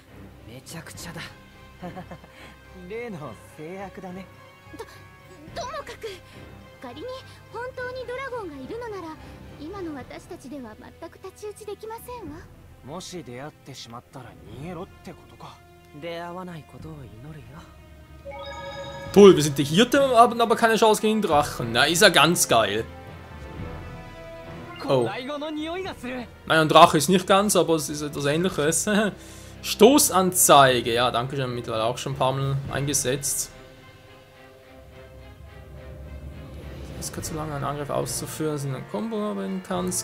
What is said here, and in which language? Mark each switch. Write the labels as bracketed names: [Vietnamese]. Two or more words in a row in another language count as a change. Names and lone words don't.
[Japanese] めちゃくちゃだ。 例の制約だね。ともかく仮に本当にドラゴンがいるのなら今の私たちでは全く太刀打ちできませんわ。もし出会ってしまったら逃げろってことか。出会わないことを祈るよ。 [German] Toll, wir sind die Hirte, haben aber keine Chance gegen den Drachen. Na, ist ja ganz geil. Oh. Naja, ein Drache ist nicht ganz, aber es ist etwas Ähnliches. Stoßanzeige. Ja, danke schön, mittlerweile auch schon ein paar Mal eingesetzt. Es kann so lange einen Angriff auszuführen, dass du einen Combo verwenden kannst.